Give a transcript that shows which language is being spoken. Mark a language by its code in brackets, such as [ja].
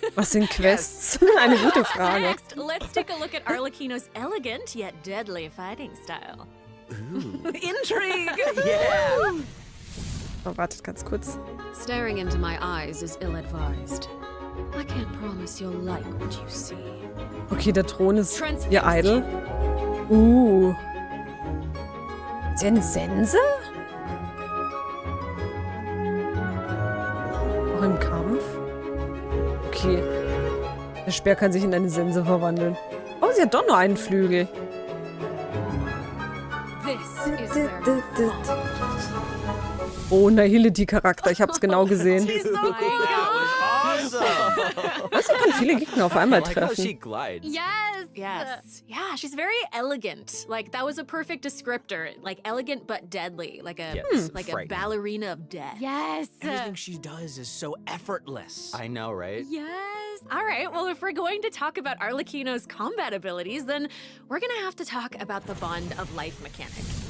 [de] Was sind Quests? Eine gute Frage. [en] Next, let's take a look at Arlecchino's elegant yet deadly fighting style. Intrigue! Yeah! [de] Oh, wartet ganz kurz. [en] Staring into my eyes is ill-advised. I can't promise you'll like what you see. [de] Okay, der Thron ist ihr Idol. Ist sie eine Sense? Auch im Kampf? Okay. Der Speer kann sich in eine Sense verwandeln. Oh, sie hat doch nur einen Flügel. [en] This is where [de] Oh, Nihility-Charakter. Ich hab's genau gesehen. [en] She's so cool! [de] Also, kann viele Gegner auf einmal [en] I like how she [de] treffen. [en] glides. Yes. Yeah, she's very elegant. Like, that was a perfect descriptor. Like, elegant but deadly. Like a like a frightening. ballerina of death. Yes. Everything she does is so effortless. I know, right? Yes. All right. Well, if we're going to talk about Arlecchino's combat abilities, then we're going to have to talk about the Bond of Life mechanic.